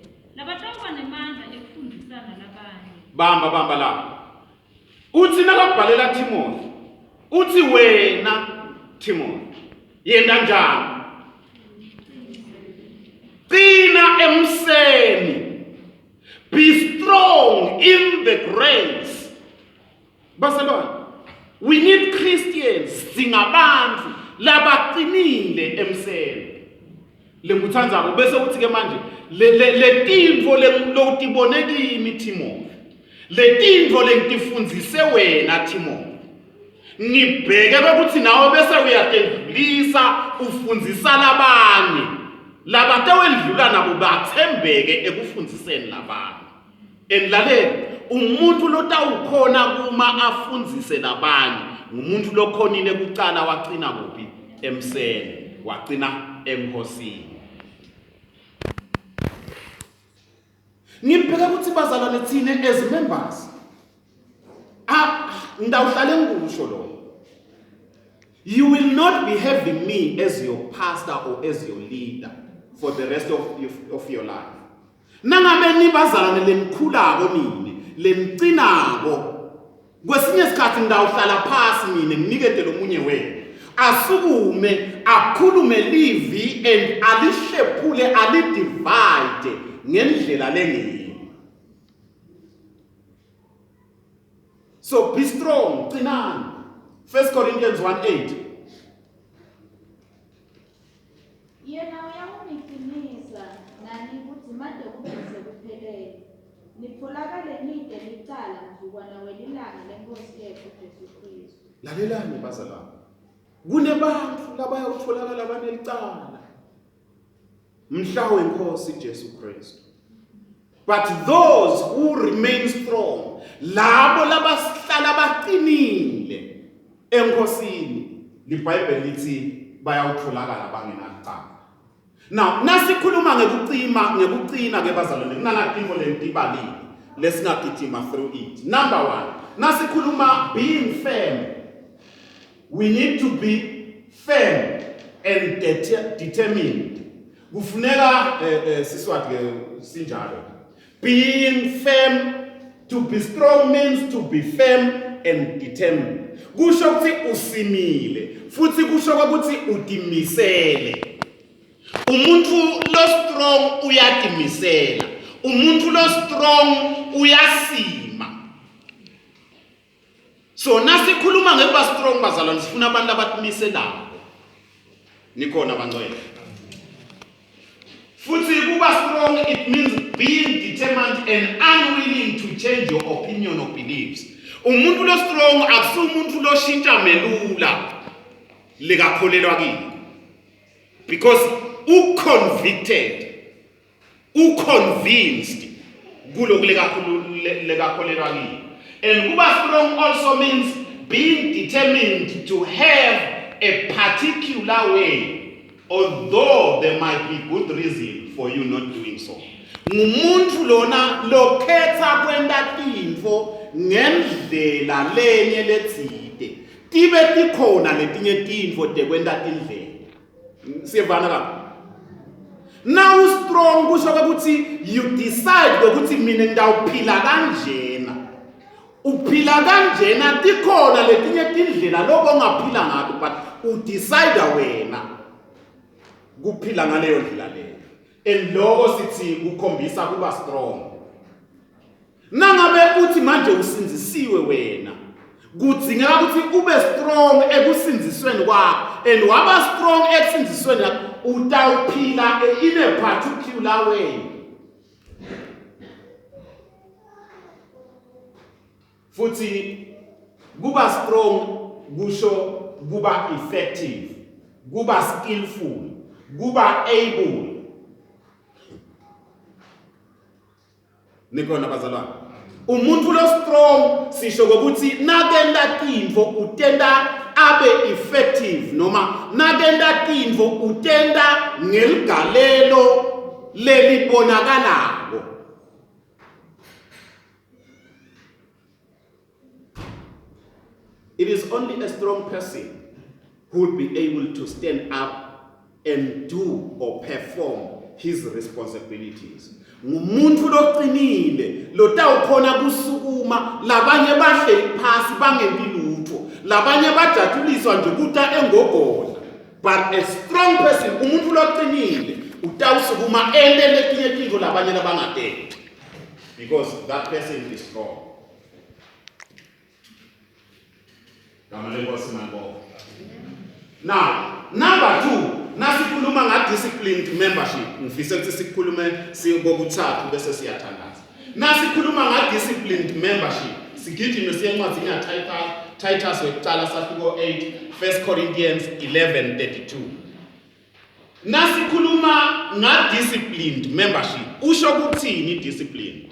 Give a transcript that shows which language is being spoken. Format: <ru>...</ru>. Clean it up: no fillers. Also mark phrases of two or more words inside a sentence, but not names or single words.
<ss>Labatawuba nemandla ekufundisana labanye. Bamba la. Uthi nakabhalela Timothy. Uthi wena Timothy. Yenda njani? Qina emseni.</ss> <en>Be strong in the grace.</en> <ss>Basalwana.</ss> <en>We need Christians</en> <ss>singabantu labaqinile emseni. Lenguthandzako bese uthi ke manje le tintfo lotibone kimi Timothy. Le tintfo lengitifundzise wena Timothy. Ngibheke ukuthi nawe bese uyatendlulisa ufundzisa labanye. Labatawendlula nabo bathembeke ekufundziseni labanye. Endlaleni umuntu lotawukhona kuma afundzise labanye ngumuntu lokhonile kucala waqina kuphi emseni waqina emkhosini. Ngibheka ukuthi bazalwane thina</ss> <en>as members</en> <ss>ngidawuhlale ngikusho lo.</ss> <en>You will not be having me as your pastor or as your leader for the rest of your life.</en> <ss>Nangabe nibazalwane lenikhulako nini lenicinako kwesinye isikhathi ngidawuhlala phasi mina nginikete lomunye wenu asukume akhulume livi and alihlephule alidivide ngendlela lengiyo.</ss> <en>So be strong, qinani. 1 Corinthians 1:8.</en> <ss>Yena uyakungiqinisa nani ukuthi manje kubese kuphelele. Nitholakale nide licala mzukwana welilanga lenkosi yethu Jesu Kristu. Lalelani bazalwane. Kunebantu labayawutholakala banelicala mhla wenkosi Jesu Kristu.</ss> <en>But those who remain strong,</en> <ss>labo labahlala baqinile enkosini, liBhayibheli lithi bayawutholakala bangenacala. Now, nasikhuluma ngekuqina ke bazalwane, kunanatinto lentibalile lesingagijima</ss> <en>through it. Number one, nasikhuluma being firm. We need to be firm and determined.</en> <ss>Kufuneka siswati sinjalo.</ss> <en>Being firm, to be strong means to be firm and determined.</en> <ss>Kusho ukuthi usimile, futhi kusho ukuthi utimisele. Umuntu lo strong uyatimisela. Umuntu lo strong uyasima. So nasikhuluma ngekuba strong bazalwane sifuna abantu abatimiselayo. Nikhona bangcwele. Futhi kuba</ss> <en>strong it means being determined and unwilling to change your opinion or beliefs.</en> <ss>Umuntu lo strong akusi umuntu lo shintsha melula lekakholelwa kini.</ss> <en>Because convinced</en> <ss>kuloko lekakholelwa kini.</ss> <en>And kuba strong also means being determined to have a particular way, although there might be good reason for you not doing so.</en> <ss>Ngumuntu lona lokhetha kwenda tintfo ngendlela lenye letsite. Tibe tikhona letinye tintfo tekwenda tindlela. Siyevana ka?</ss> <en>Now strong</en> <ss>kusho ukuthi</ss> <en>you decide</en> <ss>ukuthi mina ngidawuphila kanjena. Uphila kanjena tikhona letinye tindlela lokho ongaphila ngato but udecide wena kuphila ngaleyo ndlela leyo. And lokho sithi ukhombisa kuba strong. Nangabe uthi manje usinzisiwe wena kudzingeka ukuthi ube strong ekusinzisweni kwakho and waba strong ekusinzisweni utawuphila</ss> <en>in a particular way.</en> <ss>Futhi kuba strong kusho kuba effective, kuba skillful, kuba able. Nikhona bazalwane. Umuntu lo strong sisho ukuthi nakenda tintfo utenda abe effective noma nakenda tintfo utenda ngeligalelo lelibonakalako.</ss> <en>It is only a strong person who will be able to stand up and do or perform his responsibilities.</en> <ss>Ngumuntu loqinile lotawukhona kusukuma labanye bahleli phasi bangenti lutho labanye bajatshuliswa nje kuta engogola.</ss> <en>But a strong person,</en> <ss>umuntu loqinile utawusukuma ende letinye tintfo labanye labangatenti,</ss> <en>because that person is strong. Now, number 2,</en> <ss>nasikhuluma nga-disciplined membership. Ngifisa ukuthi sikhulume sibokuthathu bese siyathandaza. Nasikhuluma nga-disciplined membership, sigijime siye encwadini yaTitus wekuqala safiko 8, 1 Corinthians 11:32. Nasikhuluma nga-disciplined membership, usho kuthini disciplined?</ss>